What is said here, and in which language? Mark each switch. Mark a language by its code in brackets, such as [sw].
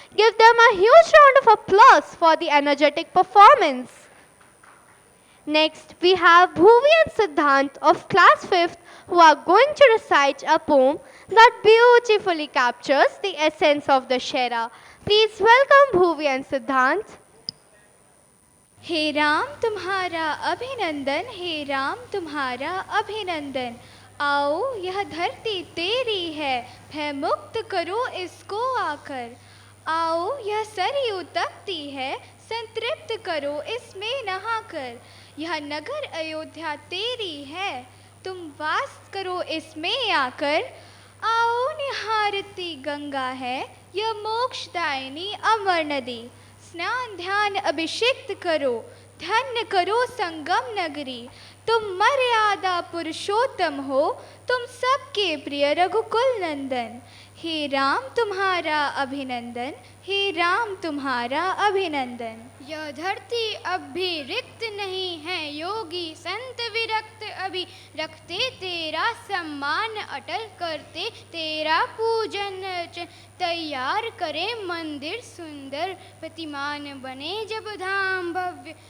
[en] Give them a huge round of applause for the energetic performance. Next, we have Bhuvi and Siddhant of class 5th who are going to recite a poem that beautifully captures the essence of the Shera. Please welcome Bhuvi and Siddhant. [hi] हे राम तुम्हारा अभिनंदन, हे राम तुम्हारा अभिनंदन। आओ यह धरती तेरी है, भय मुक्त करो इसको आकर। आओ यह सरयू तपती है, संतृप्त करो इसमें नहाकर। यह नगर अयोध्या तेरी है, तुम वास करो इसमें आकर। आओ निहारती गंगा है, यह मोक्षदायिनी अमर नदी। स्नान ध्यान अभिषिक्त करो, धन्य करो संगम नगरी। तुम मर्यादा पुरुषोत्तम हो, तुम सबके प्रिय रघुकुल नंदन। हे राम तुम्हारा अभिनंदन, हे राम तुम्हारा अभिनंदन। यह धरती अब भी रिक्त नहीं है, योगी संत विरक्त अभी रखते तेरा सम्मान, अटल करते तेरा पूजन। तैयार करे मंदिर सुंदर, प्रतिमान बने जब धाम भव्य।